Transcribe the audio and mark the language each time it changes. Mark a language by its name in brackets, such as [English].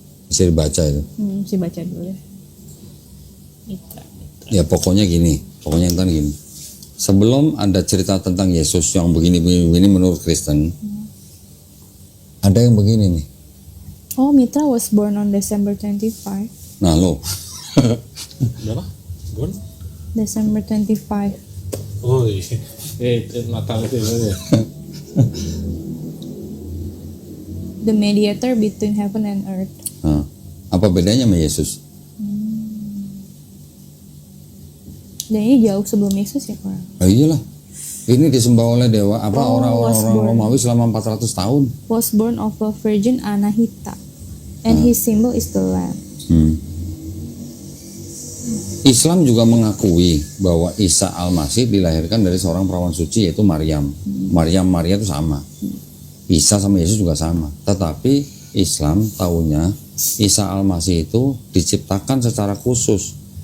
[Indonesian] bisa dibaca itu. Mesti baca dulu ya. Mitra. Ya pokoknya gini, entar gini. Sebelum ada cerita tentang Yesus yang begini menurut Kristen, ada yang begini nih. [English] Oh, Mitra was born on December 25. [Indonesian] Nah lo, berapa? Bon? [English] December 25. [Indonesian] Oh iya, Natal itu ya. [English] The mediator between heaven and earth. [Indonesian] nah, apa bedanya sama Yesus? Dan ini jauh sebelum Yesus ya, Pak? Oh iyalah, ini disembah oleh dewa apa Oh, orang-orang Romawi selama 400 tahun. [English] Was born of a virgin Anahita, and his symbol is the lamb. [Indonesian] Islam juga mengakui bahwa Isa Al-Masih dilahirkan dari seorang perawan suci yaitu Maryam. Maria itu sama. Isa sama Yesus juga sama. Tetapi Islam tahunya Isa Al-Masih itu diciptakan secara khusus.